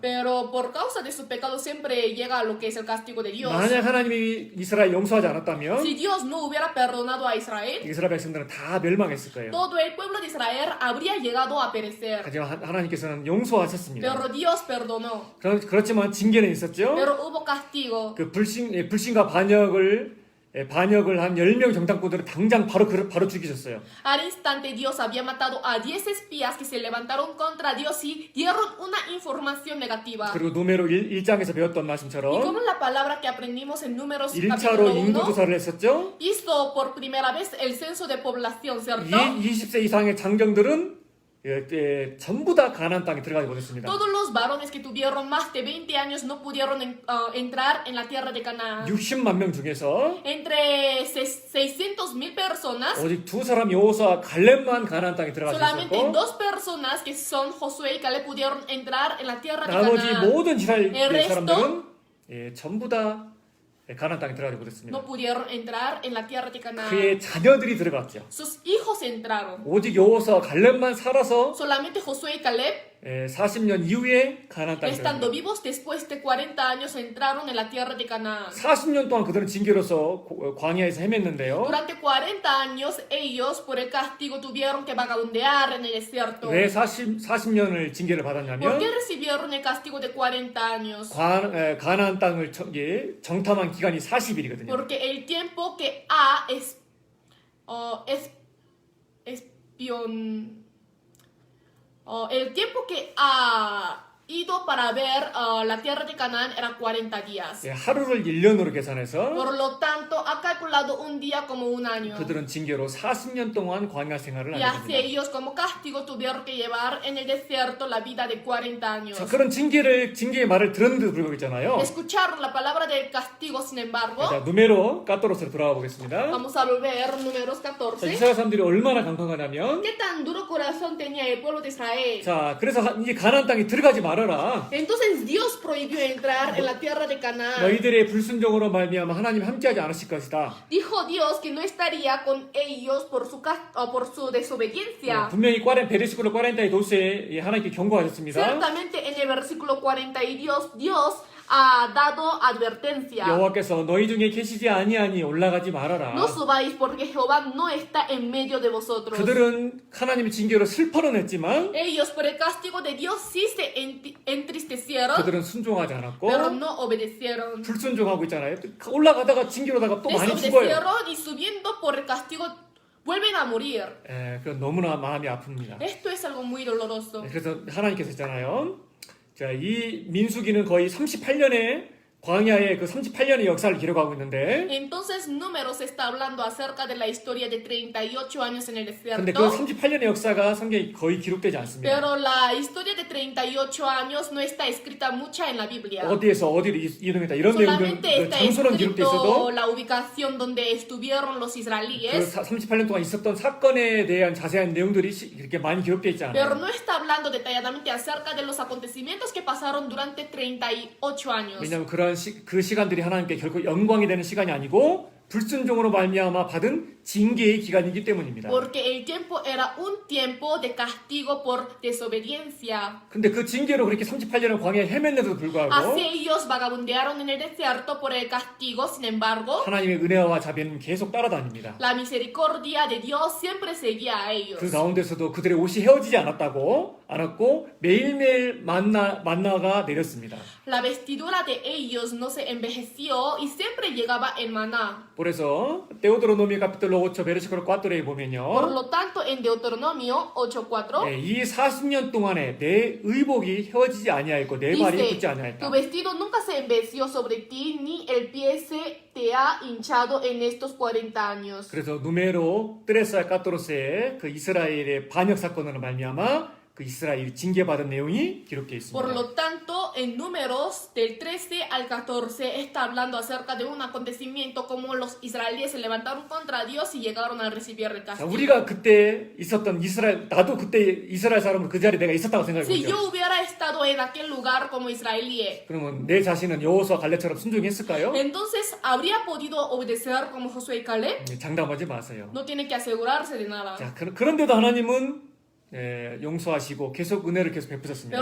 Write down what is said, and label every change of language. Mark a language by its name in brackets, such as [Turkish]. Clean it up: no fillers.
[Spanish] Pero por causa de su pecado siempre llega a lo que es el castigo de Dios. [Korean] 만약 하나님이 이스라엘 용서하지 않았다면 [Spanish] Si Dios no hubiera perdonado a Israel, [Korean] 이스라엘 백성들은 다 멸망했을 거예요. [Spanish] todo el pueblo de Israel habría llegado a perecer. [Korean] 하지만 하나님께서는 용서하셨습니다. [Spanish] Pero Dios perdonó. [Korean] 그렇지만 징계는 있었죠. [Spanish] Pero hubo castigo. [Korean] 그 불신과 반역을 한 10명 정탐꾼들을 당장 바로 죽이셨어요. [Spanish] Al instante Dios había matado a 10 espías que se levantaron contra Dios y dieron una información negativa. [Korean] 그리고 누메로 1장에서 배웠던 [Spanish] Y [Korean] 말씀처럼 [Spanish] como la palabra que aprendimos en Números [Korean] 1차로 [Spanish] capítulo 1 [Korean] 인구조사를 했었죠. [Spanish] hizo por primera vez el censo de población, ¿cierto? [Korean] 20세 이상의 장정들은 전부 다 가나안 땅에 들어가지 못했습니다. [Spanish] Todos los varones que tuvieron más de 20 años no pudieron entrar en la tierra de Canaán. [Korean] 60만 명 중에서 [Spanish] Entre 600,000 personas, [Korean] 오직 두 사람 여호수아 갈렙만 가나안 땅에 들어갈 수 [Spanish] solamente [Korean] 있었고 [Spanish] dos personas que son Josué y Caleb pudieron entrar en la tierra de [Korean] 나머지 [Spanish] Canaán. [Korean] 모든 이스라엘 [Spanish] El resto [Korean] 사람들은 전부 다 가나안 땅에 들어가지 못했습니다. [Spanish] no pudieron entrar en la tierra de Canaán. [Korean] 그의 자녀들이 들어갔죠. [Spanish] Sus hijos entraron. [Korean] 오직 여호수아 갈렙만 살아서 [Spanish] Solamente Josué y Caleb, [Korean] 40년 이후에 가나안 땅에 [Spanish] estando [Korean] 들어갑니다. [Spanish] vivos después de 40 años, entraron en la tierra de Canaán. [Korean] 40년 동안 그들은 징계로서 광야에서 헤맸는데요. [Spanish] Durante 40 años, ellos, por el castigo, tuvieron que vagabundear en el desierto. [Korean] 왜 40년을 징계를 [Spanish] ¿Por [Korean] 받았냐면 [Spanish] qué recibieron el castigo de 40 años? [Korean] 가나안 땅을 정탐한 기간이 40일이거든요. [Spanish] Porque el tiempo que el tiempo que ha ido para ver la tierra de Canaán era 40 días. [Korean] 하루를 1년으로 계산해서 [Spanish] Por lo tanto, ha calculado un día como un año. [Korean] 그들은 징계로 40년 동안 광야 생활을 [Spanish] Y [Korean] 하게 [Spanish] así [Korean] 됩니다. [Spanish] ellos como castigo tuvieron que llevar en el desierto la vida de 40 años. [Korean] 자, 그런 징계의 말을 들었는데도 불구하고 있잖아요. [Spanish] Escucharon la palabra del castigo, sin embargo. [Korean] 자, 누메로 까토로스로 돌아가 보겠습니다. [Spanish] Vamos a volver, números [Korean] 자, [Spanish] 14. [Korean] 이스라엘 사람들이 얼마나 강팍하냐면 [Spanish] ¿Qué tan duro corazón tenía el pueblo de Israel? [Korean] 자, 그래서 이제 가나안 땅에 들어가지 말아라. [Spanish] Entonces Dios prohibió entrar en la tierra de Canaán. [Korean] 너희들의 불순종으로 말미암아 하나님 함께하지 않으실 것이다. [Spanish] Dijo Dios que no estaría con ellos por su desobediencia. [Korean] 분명히 베르시클로 40의 도스에 하나님께 경고하셨습니다. [Spanish] Ciertamente en el versículo 40 y Dios ha dado advertencia. [Korean] 여호와께서 너희 중에 계시지 아니하니 올라가지 말아라. [Spanish] No subáis porque Jehová no está en medio de vosotros. [Korean] 그들은 하나님의 징계로 슬퍼는 했지만 [Spanish] Ellos por el castigo de Dios sí se entristecieron, [Korean] 그들은 순종하지 않았고 [Spanish] pero no obedecieron. [Korean] 불순종하고 있잖아요. 올라가다가 징계로다가 또 많이 죽어요. [Spanish] Desobedecieron y subiendo por el castigo vuelven a morir. [Korean] 그건 너무나 마음이 아픕니다. [Spanish] Esto es algo muy doloroso. [Korean] 그래서 하나님께서 있잖아요. 자, 이 민수기는 거의 38년의 광야의 그 38년의 역사를 기록하고 있는데 [Spanish] Entonces Números está hablando acerca de la historia de 38 años en el [Korean] 근데 그 [Spanish] desierto. [Korean] 38년의 역사가 성경에 거의 기록되지 않습니다. [Spanish] Pero la historia de 38 años no está escrita mucha en la Biblia. [Korean] 어디에서 어디로 이동했다 이런 내용들 [Spanish] Solamente está [Korean] 장소는 기록돼 [Spanish] escrito [Korean] 있어도 [Spanish] la ubicación donde estuvieron los [Korean] 그 [Spanish] israelíes. [Korean] 38년 동안 있었던 사건에 대한 자세한 내용들이 이렇게 많이 기록돼 있지 [Spanish] Pero [Korean] 않아요. [Spanish] no está hablando detalladamente acerca de los acontecimientos que pasaron durante 38 años. [Korean] 왜냐하면 그 시간들이 하나님께 결코 영광이 되는 시간이 아니고 불순종으로 말미암아 받은 징계의 기간이기 때문입니다. [Spanish] Porque el tiempo era un tiempo de castigo por desobediencia. [Korean] 근데 그 징계로 그렇게 38년을 광야에 헤맸는데도 불구하고 [Spanish] Así ellos vagabundearon en el desierto por el castigo, sin embargo, [Korean] 하나님의 은혜와 자비는 계속 따라다닙니다. [Spanish] la misericordia de Dios siempre seguía a ellos. [Korean] 그 가운데서도 그들의 옷이 헤어지지 않았고 매일매일 만나가 내렸습니다. [Spanish] La vestidura de ellos no se envejeció y siempre llegaba el maná. [Korean] 그래서 데오드로노미 카피톨로 5 베르시콜 4에 [Spanish] Por [Korean] 보면요. [Spanish] lo tanto, en Deuteronomio 8:4 [Korean] 네, 이 40년 동안에 내 의복이 헤어지지 아니하였고 내 발이 [Spanish] dice, [Korean] 굳지 아니하였다. [Spanish] tu vestido nunca se envejeció sobre ti, ni el pie se te ha hinchado en estos 40 años. [Korean] 그래서 누메로 트레사 카토로스의 그 이스라엘의 반역 사건으로 말미암아 그 이스라엘이 징계받은 내용이 기록되어 [Spanish] Por [Korean] 있습니다. [Spanish] lo tanto, en números del 13 al 14 está hablando acerca de un acontecimiento como los israelíes se levantaron contra Dios y llegaron a recibir el [Korean] 자, [Spanish] castigo. [Korean] 우리가 그때 있었던 이스라엘, 나도 그때 이스라엘 사람으로 그 자리에 내가 있었다고 생각해 [Spanish] Si [Korean] 보죠. [Spanish] yo hubiera estado en aquel lugar como israelí, [Korean] 그러면 내 자신은 여호수아 갈렙처럼 순종했을까요? [Spanish] entonces ¿habría podido obedecer como Josué y Caleb? [Korean] 장담하지 마세요. [Spanish] No tiene que asegurarse de nada. [Korean] 자, 그런데도 하나님은 용서하시고 계속 은혜를 계속 베푸셨습니다.